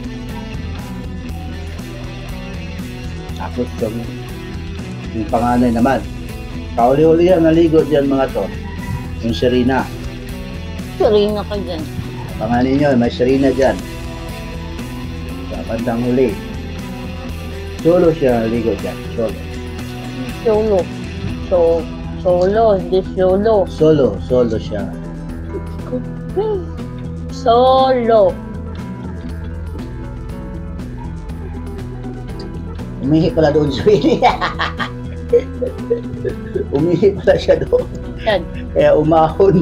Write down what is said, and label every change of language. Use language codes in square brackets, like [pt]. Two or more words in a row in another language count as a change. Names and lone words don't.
[tl] Tapos yung panganay naman. Kauli-uli yan, naligo dyan mga to. Yung Serena. Serena ka dyan. Pangalan nyo, may Serena dyan. Sa bandang huli. Solo siya naligo dyan. Solo. Solo, hindi solo. Solo siya. Solo. Umihi pala doon sa Winnie. Umihi pala siya doon. Yan. Kaya umahon.